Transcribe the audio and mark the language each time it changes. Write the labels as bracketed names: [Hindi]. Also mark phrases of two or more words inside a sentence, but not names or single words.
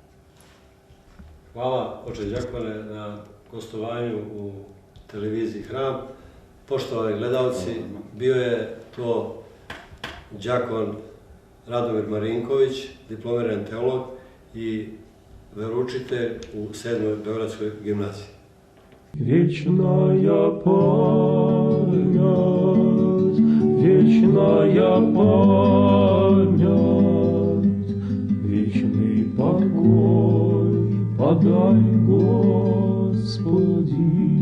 [Serbian] Hvala, oče đakone, na gostovanju u televiziji Hram. Poštovani gledalci, bio je to đakon Radomir Marinković, diplomirani teolog i veroučitelj u 7. Beogradskoj gimnaziji. [Church Slavic] Вечная память, вечная память, вечный покой подай, Господи.